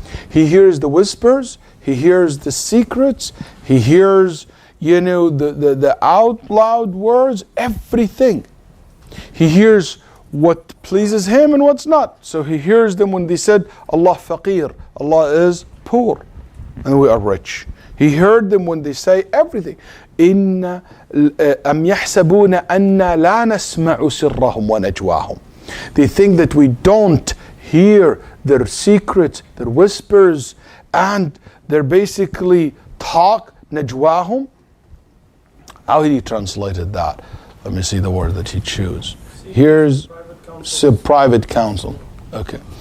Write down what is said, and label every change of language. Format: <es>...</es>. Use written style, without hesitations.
<en>He hears the whispers, He hears the secrets, He hears the out loud words, everything. He hears what pleases Him and what's not. So He hears them when they said, Allah faqir, Allah is poor, and we are rich. He heard them when they say everything.</en> <ar>إِنَّ أَمْ يَحْسَبُونَ أَنَّا لَا نَسْمَعُ سِرَّهُمْ وَنَجْوَاهُم.</ar> <en>They think that we don't hear their secrets, their whispers, and they're basically talk, najwahum. How he translated that? Let me see the word that he chose. Here's private counsel. Okay.</en>